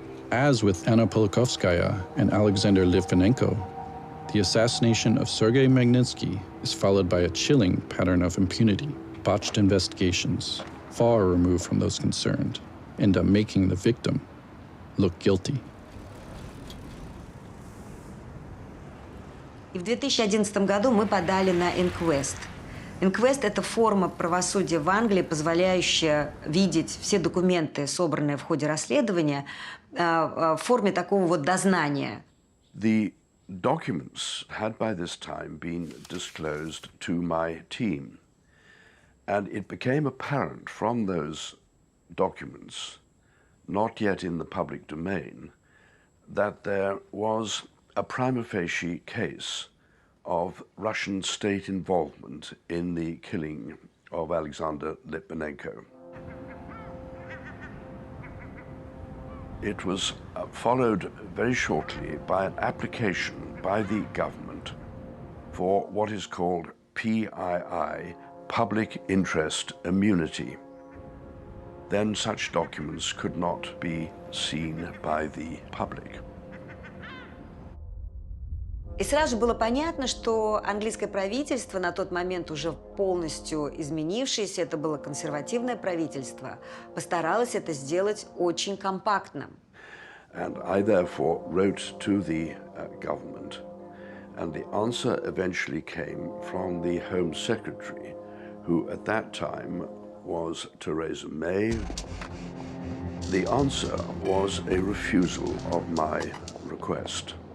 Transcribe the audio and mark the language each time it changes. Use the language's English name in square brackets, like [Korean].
[English] As with Anna Politkovskaya and Alexander Litvinenko, the assassination of Sergei Magnitsky is followed by a chilling pattern of impunity. Botched investigations, far removed from those concerned, end up making the victim look guilty. [Russian] И в 2011 году мы подали на inquest. Inquest – это форма правосудия в Англии, позволяющая видеть все документы, собранные в ходе расследования, в форме такого вот дознания. [English] The documents had by this time been disclosed to my team, and it became apparent from those documents, not yet in the public domain, that there was a prima facie case of Russian state involvement in the killing of Alexander Litvinenko. It was followed very shortly by an application by the government for what is called PII, Public Interest Immunity. Then such documents could not be seen by the public. [Russian] И сразу же было понятно, что английское правительство, на тот момент уже полностью изменившееся, это было консервативное правительство, постаралось это сделать очень компактным. [English] And I therefore wrote to the government, and the answer eventually came from the Home Secretary, who at that time was Theresa May. The answer was a refusal of my request.